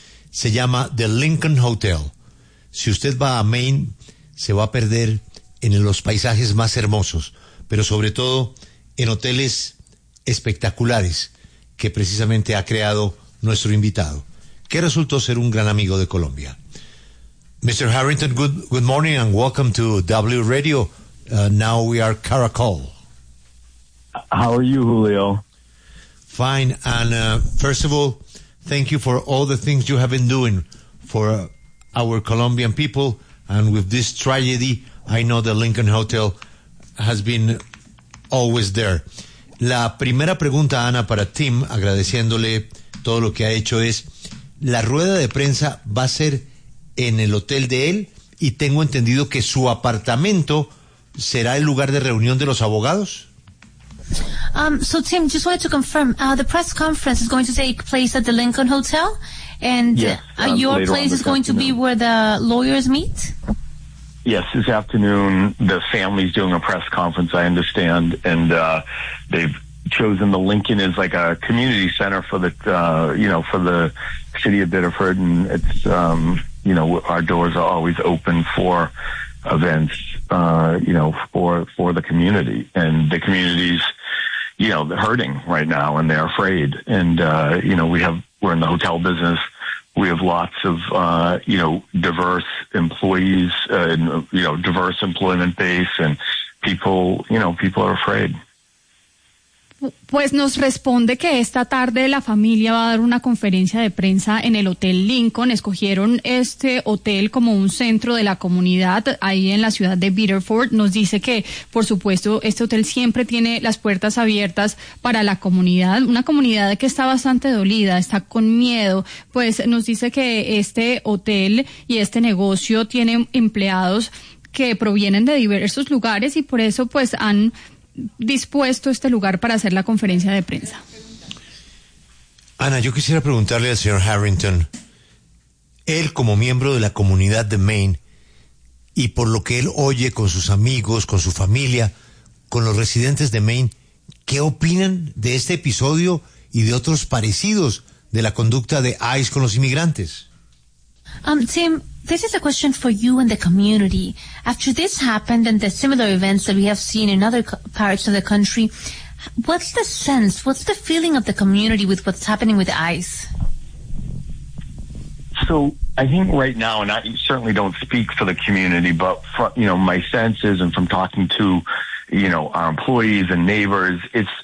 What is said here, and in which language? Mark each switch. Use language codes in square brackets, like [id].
[es] Se llama The Lincoln Hotel. Si usted va a Maine, se va a perder en los paisajes más hermosos, pero sobre todo en hoteles espectaculares que precisamente ha creado nuestro invitado, que resultó ser un gran amigo de Colombia. [en] Mr. Harrington, good morning and welcome to W Radio. Now we are Caracol. How are you, Julio? Fine. And first of all, thank you for all the things you have been doing for our Colombian people. And with this tragedy, I know the Lincoln Hotel has been always there. [es] La primera pregunta, Ana, para Tim, agradeciéndole todo lo que ha hecho, es la rueda de prensa va a ser en el hotel de él, y tengo entendido que su apartamento será el lugar de reunión de los abogados. [en] So Tim, just wanted to confirm, the press conference is going to take place at the Lincoln Hotel, and yes, your place is going afternoon. To be where the lawyers meet? Yes, this afternoon the family's doing a press conference, I understand, and they've chosen the Lincoln as like a community center for the for the city of Biddeford, and it's our doors are always open for events, for the community. And the community's, hurting right now and they're afraid. And, we're in the hotel business. We have lots of, diverse employees and, diverse employment base, and people are afraid. [es] Pues nos responde que esta tarde la familia va a dar una conferencia de prensa en el Hotel Lincoln. Escogieron este hotel como un centro de la comunidad ahí en la ciudad de Biddeford. Nos dice que, por supuesto, este hotel siempre tiene las puertas abiertas para la comunidad, una comunidad que está bastante dolida, está con miedo. Pues nos dice que este hotel y este negocio tiene empleados que provienen de diversos lugares y por eso pues han dispuesto este lugar para hacer la conferencia de prensa. Ana, yo quisiera preguntarle al señor Harrington, él como miembro de la comunidad de Maine, y por lo que él oye con sus amigos, con su familia, con los residentes de Maine, ¿qué opinan de este episodio y de otros parecidos de la conducta de ICE con los inmigrantes? [en] Tim, this is a question for you and the community. After this happened and the similar events that we have seen in other parts of the country, what's the sense, what's the feeling of the community with what's happening with ICE? So I think right now, and I certainly don't speak for the community, but from my senses and from talking to, our employees and neighbors, it's